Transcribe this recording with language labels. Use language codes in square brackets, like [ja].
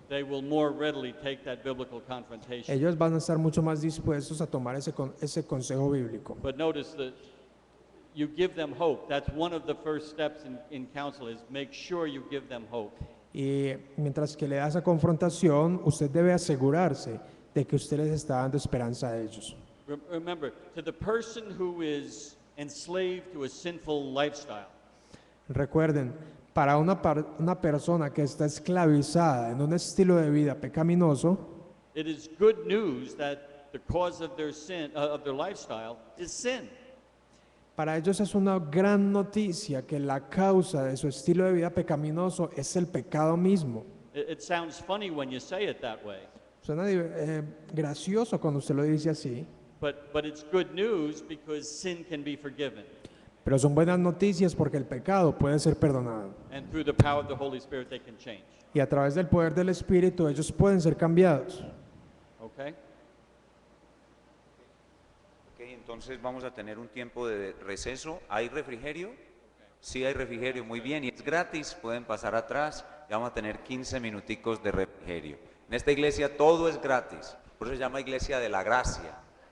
[en] they will more readily take that biblical confrontation. [es] ellos van a estar mucho más dispuestos a tomar ese consejo bíblico. [en] But notice that you give them hope. That's one of the first steps in counsel is make sure you give them hope. [es] Y mientras que le da esa confrontación, usted debe asegurarse de que usted les está dando esperanza a ellos. [en] Remember, to the person who is enslaved to a sinful lifestyle, [es] Recuerden, para una persona que está esclavizada en un estilo de vida pecaminoso, [en] it is good news that the cause of their sin, of their lifestyle, is sin. [es] para ellos es una gran noticia que la causa de su estilo de vida pecaminoso es el pecado mismo. [en] It sounds funny when you say it that way, [es] Suena gracioso cuando usted lo dice así, [en] but it's good news because sin can be forgiven, [es] pero son buenas noticias porque el pecado puede ser perdonado. [en] and through the power of the Holy Spirit, they can change. [es] Y a través del poder del Espíritu ellos pueden ser cambiados. [en] Okay? [es] Ok, entonces vamos a tener un tiempo de receso. ¿Hay refrigerio? Sí, hay refrigerio, muy bien. Y es gratis, pueden pasar atrás. Ya vamos a tener 15 minuticos de refrigerio. En esta iglesia todo es gratis. Por eso se llama Iglesia de la Gracia.